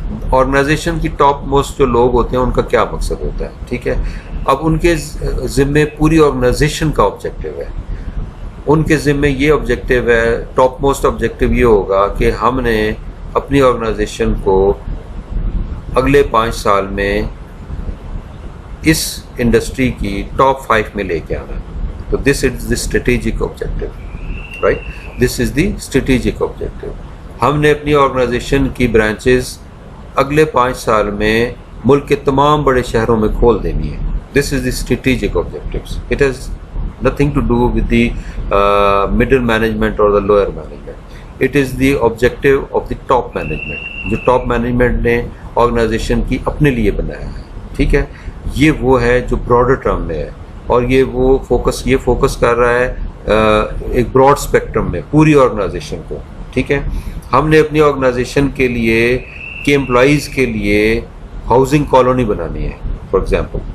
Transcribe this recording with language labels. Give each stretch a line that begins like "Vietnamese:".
Urdu: Organization کی top most جو لوگ ہوتے ہیں ان کا کیا مقصد ہوتا ہے؟ ٹھیک ہے، اب ان کے ذمے پوری آرگنائزیشن کا آبجیکٹیو ہے، ان کے ذمے یہ آبجیکٹیو ہے، ٹاپ موسٹ آبجیکٹیو یہ ہوگا کہ ہم نے اپنی آرگنائزیشن کو اگلے 5 سال میں اس انڈسٹری کی ٹاپ 5 میں لے کے آنا.
English: تو this is the strategic objective, right, this is the strategic objective.
Urdu: ہم نے اپنی آرگنائزیشن کی برانچز اگلے 5 سال میں ملک کے تمام بڑے شہروں میں کھول دینی ہے.
English: This is the strategic objectives. It has nothing to do with the middle management or the lower management. It is the objective of the top management.
Urdu: جو top management نے organization کی اپنے لیے بنایا ہے، ٹھیک ہے، یہ وہ ہے جو broader term میں ہے، اور یہ فوکس کر رہا ہے ایک براڈ اسپیکٹرم میں پوری آرگنائزیشن کو. ٹھیک ہے، ہم نے اپنی آرگنائزیشن کے لیے کہ امپلائیز کے لیے ہاؤسنگ کالونی بنانی ہے
English: For example.